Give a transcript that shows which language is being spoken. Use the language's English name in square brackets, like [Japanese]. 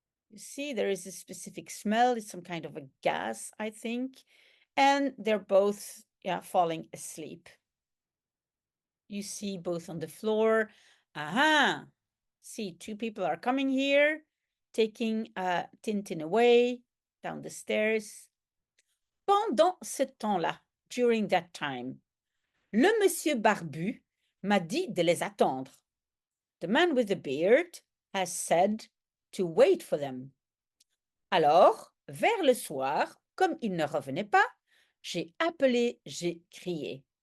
[English] You see, there is a specific smell. It's some kind of a gas, I think. And they're both falling asleep. You see both on the floor. Aha! See, two people are coming here, taking Tintin away down the stairs. [French] Pendant ce temps-là, [English] during that time, [French] le monsieur barbu m'a dit de les attendre. [English] The man with the beard has said to wait for them. [French] Alors, vers le soir, comme il ne revenait pas, j'ai appelé, j'ai crié.